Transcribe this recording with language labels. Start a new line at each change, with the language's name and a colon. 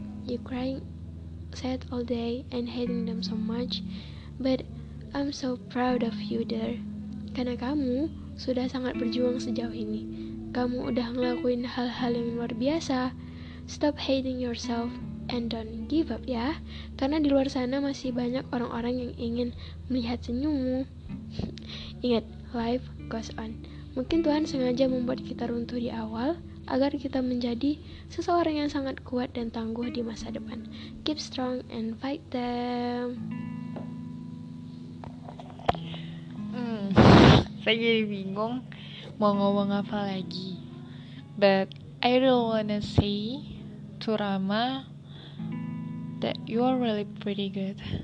English: You crying sad all day and hating them so much, but I'm so proud of you there.
Indonesian: Karena kamu sudah sangat berjuang sejauh ini. Kamu udah ngelakuin hal-hal yang luar biasa.
English: Stop hating yourself and don't give up ya.
Indonesian: Karena di luar sana masih banyak orang-orang yang ingin melihat senyummu. Ingat,
English: life goes on.
Indonesian: Mungkin Tuhan sengaja membuat kita runtuh di awal agar kita menjadi seseorang yang sangat kuat dan tangguh di masa depan.
English: Keep strong and fight them.
Indonesian: Saya jadi bingung mau ngomong apa lagi.
English: But I really wanna say to Rama that you are really pretty good.